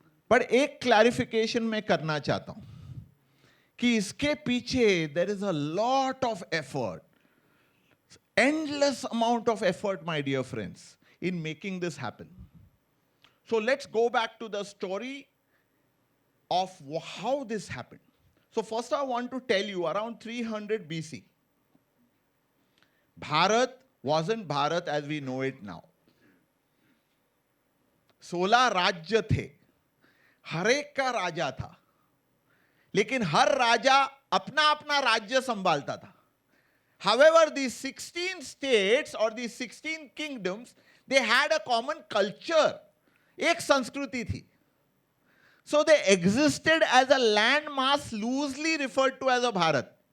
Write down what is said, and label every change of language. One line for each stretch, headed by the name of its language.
Hindi: पर एक clarification मैं करना चाहता हूं कि इसके पीछे
English: there is a lot of effort, endless amount of effort, my dear friends, in making this happen. So let's go back to the story of how this happened. So first I want to tell you, around 300 BC, Bharat wasn't Bharat as we know it now.
Hindi: 16 राज्य थे, हर एक का राजा था, लेकिन हर राजा अपना अपना राज्य संभालता था.
English: However, these 16 states or these 16 kingdoms, they had a common culture.
Hindi: एक संस्कृति थी.
English: So they existed as a landmass loosely referred to as a Bharat.